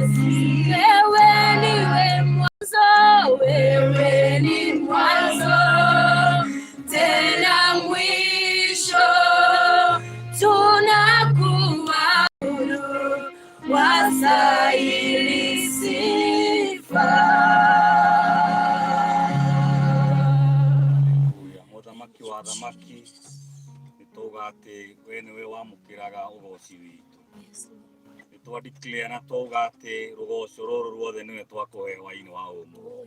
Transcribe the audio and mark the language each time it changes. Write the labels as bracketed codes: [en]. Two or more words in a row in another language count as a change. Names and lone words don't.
[sw] Wewe niwe mwanzo, wewe ni mwanzo tena mwisho. Tunakuabudu, wastahili sifa. [ki] Muthamaki wa thamaki, nituga ati we niwe wamukiraga ugoci witu. Nitwa declare na tuga ati rugoco ruru ruothe niwe twakuhe hwaini wa umuthi.